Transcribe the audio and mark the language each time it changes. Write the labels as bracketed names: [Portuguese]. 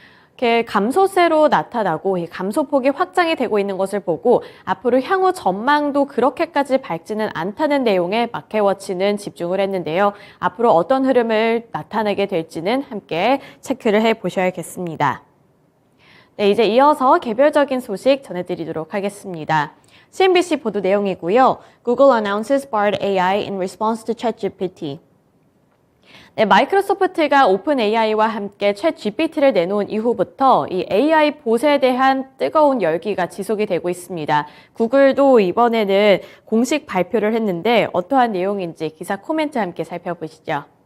[Korean] 이렇게 감소세로 나타나고 이 감소폭이 확장이 되고 있는 것을 보고 앞으로 향후 전망도 그렇게까지 밝지는 않다는 내용의 마켓워치는 집중을 했는데요. 앞으로 어떤 흐름을 나타내게 될지는 함께 체크를 해보셔야겠습니다. 네, 이제 이어서 개별적인 소식 전해드리도록 하겠습니다. CNBC 보도 내용이고요. [English] Google announces Bard AI in response to ChatGPT. [Korean] 네, 마이크로소프트가 오픈 AI와 함께 챗 GPT를 내놓은 이후부터 이 AI 봇에 대한 뜨거운 열기가 지속이 되고 있습니다. 구글도 이번에는 공식 발표를 했는데 어떠한 내용인지 기사 코멘트 함께 살펴보시죠.